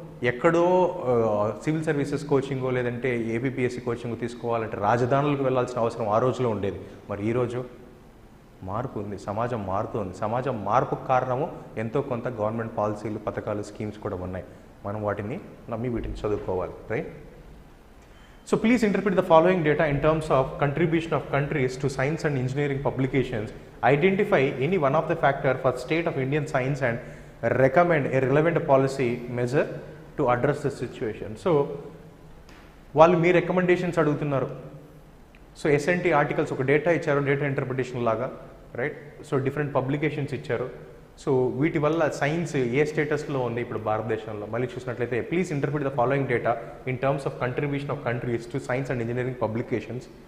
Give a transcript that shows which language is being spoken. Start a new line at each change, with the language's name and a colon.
Telugu: ఎక్కడో civil services కోచింగో లేదంటే APPSC coaching తీసుకోవాలంటే రాజధానులకు వెళ్ళాల్సిన అవసరం ఆ రోజులో ఉండేది. మరి ఈరోజు మార్పు ఉంది, సమాజం మారుతుంది. సమాజం మార్పుకు కారణము ఎంతో కొంత గవర్నమెంట్ పాలసీలు, పథకాలు, స్కీమ్స్ కూడా ఉన్నాయి. మనం వాటిని నమ్మి వీటిని చదువుకోవాలి, right?
English: So please interpret the following data in terms of contribution of countries to science and engineering publications. Identify any one of the factor for state of Indian science and recommend a relevant policy measure to address the situation.
Telugu: So వాళ్ళు మీ recommendations అడుగుతున్నారు. So SNT articles ఒక data ఇచ్చారు, data interpretation లాగా, right? So different publications ఇచ్చారు. So వీటి వల్ల science ఏ స్టేటస్లో ఉంది ఇప్పుడు భారతదేశంలో? మళ్ళీ చూసినట్లయితే
English: Please interpret the following data in terms of contribution of countries to science and engineering publications.